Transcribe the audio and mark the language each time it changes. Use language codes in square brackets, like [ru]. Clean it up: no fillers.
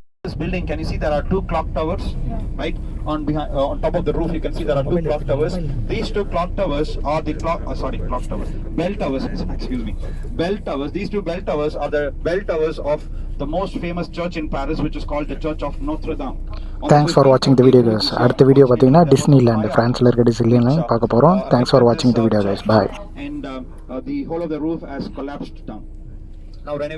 [en] This building, can you see there are 2 clock towers, right? On top of the roof, you can see there are 2 clock towers. These 2 clock towers are the bell towers. Excuse me, bell towers. These 2 bell towers are the bell towers of the most famous church in Paris, which is called the Church of Notre Dame. Thanks for வாட்சிங் the video guys. [ta] அடுத்த video பார்த்தீங்கன்னா Disneyland ஃப்ரான்ஸில் இருக்க Disneyland பார்க்க போகிறோம். [en] Thanks for வாட்சிங் the video guys. Bye. And the whole of the roof has collapsed down. Now